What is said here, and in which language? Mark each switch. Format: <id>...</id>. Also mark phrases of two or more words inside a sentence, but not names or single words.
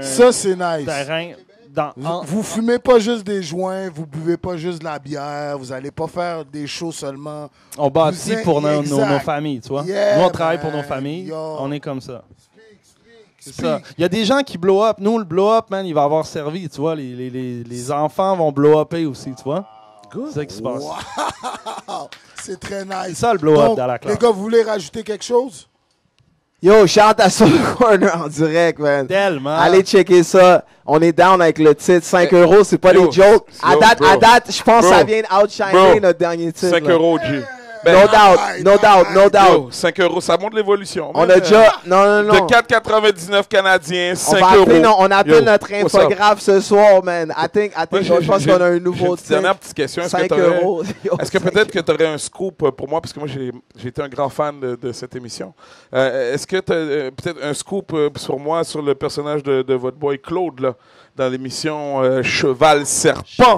<fr>Ça, c'est nice. terrain dans. Vous fumez pas juste des joints, vous buvez pas juste de la bière, vous allez pas faire des shows seulement. On bâtit Vous pour nos exact. familles, tu vois. Yeah, Nous, on travaille man. pour nos familles. Yo. On est comme ça. C'est ça. Il y a des gens qui</fr> <en>blow up.</en> <fr>Nous, le</fr> <en>blow up,</en> <fr>man, il va avoir servi, tu vois. Les enfants vont</fr> <en>blow upper</en> <fr>aussi, tu vois. C'est ça qui se passe. Wow! C'est très C'est nice. ça le</fr> <en>blow up</en> <fr>Donc, dans la les classe. gars, vous voulez rajouter quelque chose? Yo, shout à Soul Corner en direct, man. Tellement. Allez checker ça. On est down avec le titre. 5 €, c'est pas Yo, des jokes. À yo, date, bro. je pense que Bro. ça vient outshiner Bro. notre dernier titre. 5 là. euros, G.</fr> <en>No doubt, no doubt, no doubt.</en> <fr>Yo, 5 euros, ça montre l'évolution. On man. a déjà... Non, non, De non. 4,99 canadiens, On 5 va appeler, euros. non, on appelle Yo, notre</fr> <en>what's up?</en> <fr>infographe ce soir, man. Moi, Je pense qu'on a un j'ai nouveau une dernière titre. petite question. 5 €. Est-ce que peut-être que tu aurais un scoop pour moi, parce que moi, j'ai été un grand fan de cette émission. Est-ce que tu as peut-être un scoop sur moi, sur le personnage de votre boy Claude, là, dans l'émission Cheval Serpent?</fr>